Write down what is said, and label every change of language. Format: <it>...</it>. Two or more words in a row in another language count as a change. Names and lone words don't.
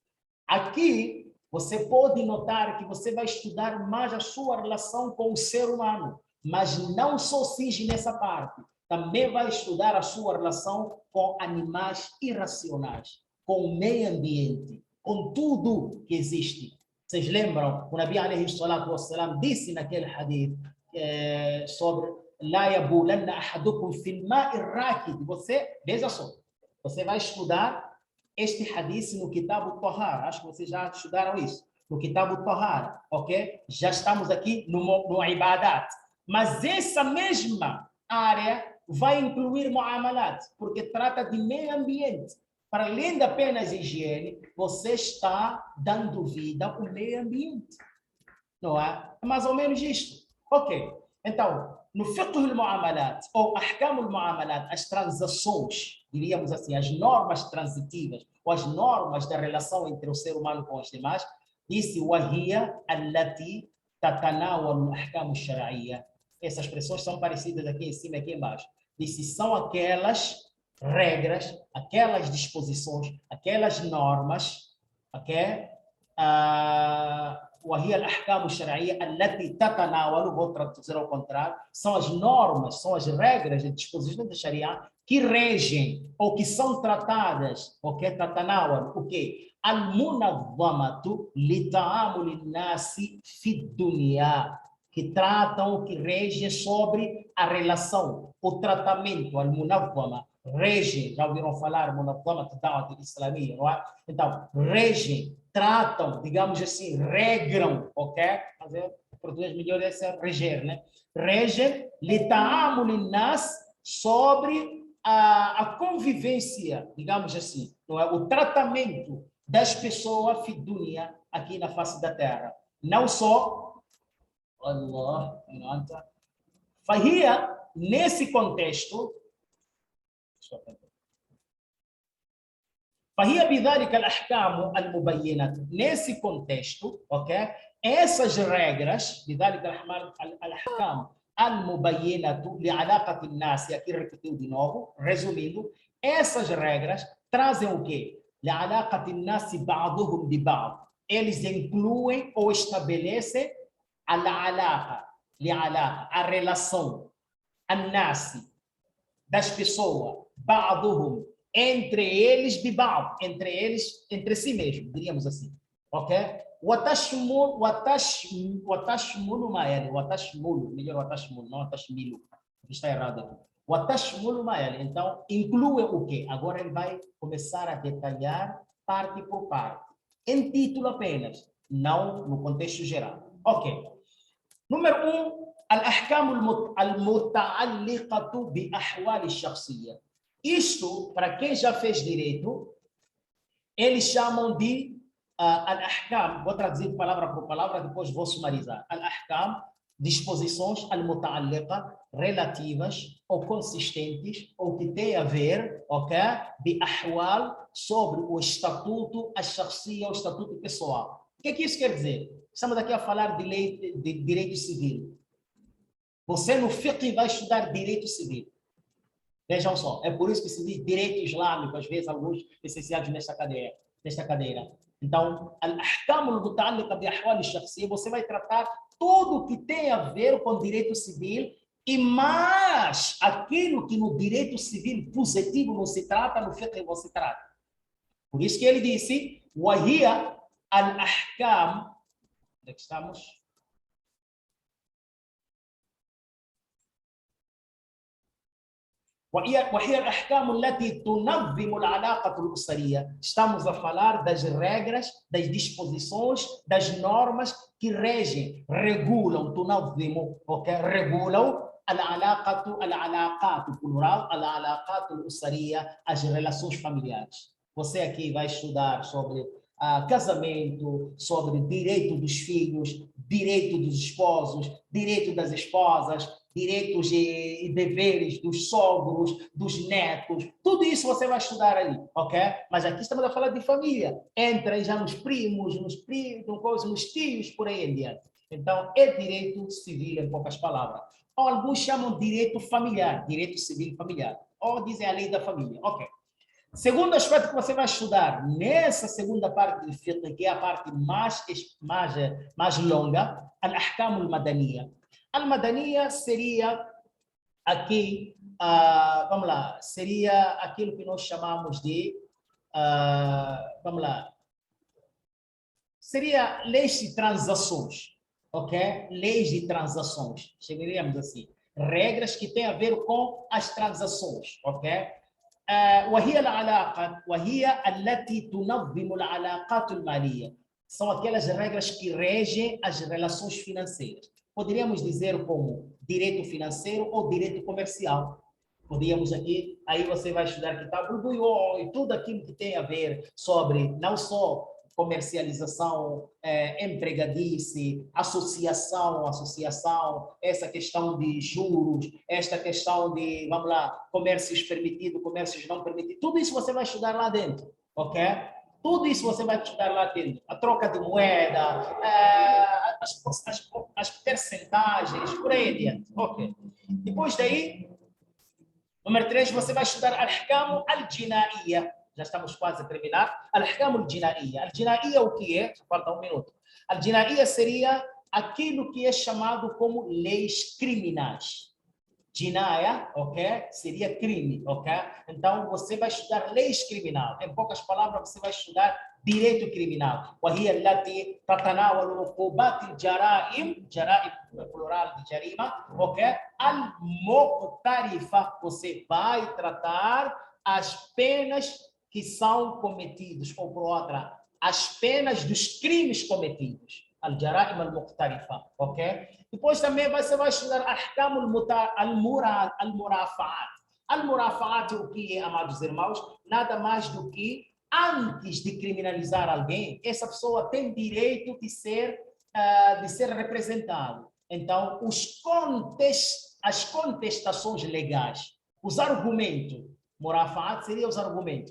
<pt>Aqui, você pode notar que você vai estudar mais a sua relação com o ser humano, mas não só cinge nessa parte. Também vai estudar a sua relação com animais irracionais, com o meio ambiente, com tudo que existe. Vocês lembram? O</pt> <ar>النبي عليه الصلاة والسلام</ar> <pt>disse naquele hadith sobre</pt> <ar>لا يبولن أحدكم في الماء الراكد.</ar> <pt>Você, veja só, você vai estudar este hadith no Kitab al-Tahara. Acho que vocês já estudaram isso. No Kitab al-Tahara, ok? Já estamos aqui no Ibadat. Mas essa mesma área vai incluir Muamalat, porque trata de meio ambiente. Para além de apenas higiene, você está dando vida ao meio ambiente. Não é? É mais ou menos isto. Ok. Então, no</pt> <ar>فقه المعاملات,</ar> <pt>ou</pt> <ar>أحكام المعاملات,</ar> <pt>as transações, diríamos assim, as normas transitivas, ou as normas da relação entre o ser humano com os demais, disse</pt> <ar>وَهِيَ الَّتِي تَتَنَاوَلُ الْأَحْكَامُ الشَّرْعِيَّةِ.</ar> <pt>Essas expressões são parecidas aqui em cima e aqui embaixo. Disse, são aquelas regras, aquelas disposições, aquelas normas, ok?</pt> <ar>وهي الأحكام الشرعية التي تتناول,</ar> <pt>vou traduzir ao contrário, são as normas, são as regras e disposições da Sharia que regem ou que são tratadas, ok? تتناول, o quê?</pt> <ar>المنظمة لتعامل الناس في الدنيا,</ar> <pt>que tratam, que regem sobre a relação, o tratamento, al-munazzama, regem, já ouviram falar,</pt> <ar>منظمة دعوة إسلامية,</ar> <pt>não é? Então, regem, tratam, digamos assim, regram, ok? Mas o português melhor é ser reger, né? Regem,</pt> <ar>لتعامل الناس,</ar> <pt>sobre a convivência, digamos assim, não é? O tratamento das pessoas fidunia aqui na face da terra. Não só Allah, Fahia, nesse contexto,</pt> <ar>فهي بذلك الأحكام المبينة,</ar> <pt>nesse contexto, ok? Essas regras,</pt> <ar>بذلك الأحكام المبينة لعلاقة الناس,</ar> <pt>e aqui repetiu de novo, resumindo, essas regras trazem o quê?</pt> <ar>لعلاقة الناس بعضهم ببعض.</ar> <pt>Eles incluem ou estabelecem a relação, an-nas, das pessoas, ba'duhum, entre eles, biba'd, entre eles, entre si mesmo, diríamos assim, ok?</pt> <ar>وتشمل ما يلي وتشمل,</ar> <pt>melhor watashmulu, não watashmilu, está errado aqui.</pt> <ar>وتشمل ما يلي,</ar> <pt>então, inclui o quê? Agora ele vai começar a detalhar parte por parte, em título apenas, não no contexto geral. Ok. Número 1,</pt> <ar>الأحكام المتعلقة بأحوال الشخصية.</ar> <pt>Isto, para quem já fez direito, eles chamam de al-ahkam, vou traduzir palavra por palavra, depois vou sumarizar. Al-ahkam, disposições al-muta'alliqa, relativas ou consistentes, ou que têm a ver, ok? De ahwal, sobre o estatuto, a shakhsiya, o estatuto pessoal. O que é que isso quer dizer? Estamos aqui a falar de lei de direito civil. Você no fiqh vai estudar direito civil. Vejam só, é por isso que se diz direito islâmico, às vezes alguns licenciados nesta cadeira. Então,</pt> <ar>الأحكام المتعلقة بأحوال الشخصية,</ar> <pt>você vai tratar tudo o que tem a ver com direito civil e mais aquilo que no direito civil positivo não se trata, no fiqh você trata. Por isso que ele disse,</pt> <ar>وهي الأحكام,</ar> <pt>onde é que estamos?</pt> <ar>وهي الأحكام التي تنظم العلاقة الأسرية.</ar> <pt>Estamos a falar das regras, das disposições, das normas que regem, regulam,</pt> <ar>تنظم, okay?</ar> <pt>Regulam العلاقات, plural,</pt> <ar>العلاقات الأسرية,</ar> <pt>as relações familiares. Você aqui vai estudar sobre casamento, sobre direito dos filhos, direito dos esposos, direito das esposas, direitos e deveres dos sogros, dos netos, tudo isso você vai estudar ali, ok? Mas aqui estamos a falar de família, entra já nos primos, nos tios, por aí em diante. Então, é direito civil, em poucas palavras. Ou alguns chamam de direito familiar, direito civil familiar, ou dizem a lei da família, ok? Segundo aspecto que você vai estudar nessa segunda parte do fiqh, que é a parte mais longa,</pt> <ar>الأحكام المدنية.</ar> <pt>Al-madaniyya seria aqui, vamos lá, seria aquilo que nós chamamos de, vamos lá, seria leis de transações, ok? Leis de transações, chamaríamos assim. Regras que têm a ver com as transações, ok?</pt> <ar>وهي التي تنظم العلاقات المالية.</ar> <pt>São aquelas regras que regem as relações financeiras. Poderíamos dizer como direito financeiro ou direito comercial. Podíamos aqui, aí você vai estudar Kitab al-Buyu' e tudo aquilo que tem a ver sobre não só comercialização, empregadice, associação, essa questão de juros, esta questão de, vamos lá, comércios permitidos, comércios não permitidos, tudo isso você vai estudar lá dentro, ok? Tudo isso você vai estudar lá dentro. A troca de moeda, as percentagens, por aí adiante, ok? Depois daí, Número 3, você vai estudar</pt> <ar>الأحكام الجنائية.</ar> <pt>Já estamos quase a terminar.</pt> <ar>الأحكام الجنائية.</ar> <pt>Al-jinaiya o que é? Só falta um minuto. Al-jinaiya seria aquilo que é chamado como leis criminais. Jinaya, ok? Seria crime, ok? Então, você vai estudar leis criminais. Em poucas palavras, você vai estudar direito criminal.</pt> <ar>وهي التي تتناول عقوبات الجرائم</ar> <pt>plural de jarima, ok? Al-muqtarifa, você vai tratar as penas que são cometidas, ou por outra, as penas dos crimes cometidos.</pt> <ar>الجرائم المقترفة,</ar> <pt>ok? Depois também você vai estudar</pt> <ar>أحكام المرافعات.</ar> <pt>Al-murafa'at, o que é, amados irmãos? Nada mais do que antes de criminalizar alguém, essa pessoa tem direito de ser representado. Então, as contestações legais, os argumentos, murafa'at seria os argumentos.</pt>